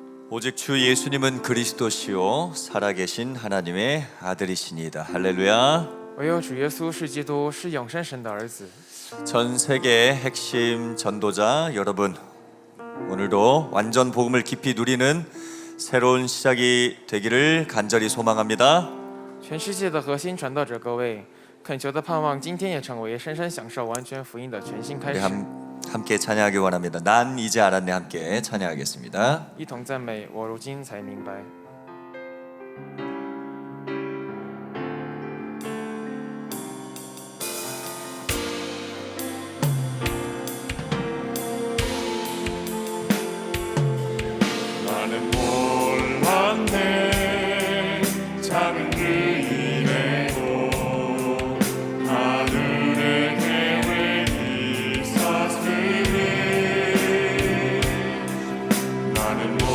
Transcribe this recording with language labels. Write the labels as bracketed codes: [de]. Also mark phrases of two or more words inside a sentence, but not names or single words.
[ko] 오직 주 예수님은 그리스도시요 살아계신 하나님의 아들이시니이다. 할렐루야. [zh] 唯有主耶稣是基督，是永生神的儿子。 [ko] 전 세계의 핵심 전도자 여러분, 오늘도 완전 복음을 깊이 누리는 새로운 시작이 되기를 간절히 소망합니다. [zh] 全世界的核心传道者各位，恳求的盼望今天也成为深深享受完全福音的全新开 [ko] 우리 [zh] 始。 [ko] 함께 찬양하기 원합니다. 난 이제 알았네. 함께 찬양하겠습니다. [zh] 一同赞美，我如今才明白。 [ko] 나는 몰랐네 작은 의뢰로 하늘의 계획이 있었으니 나는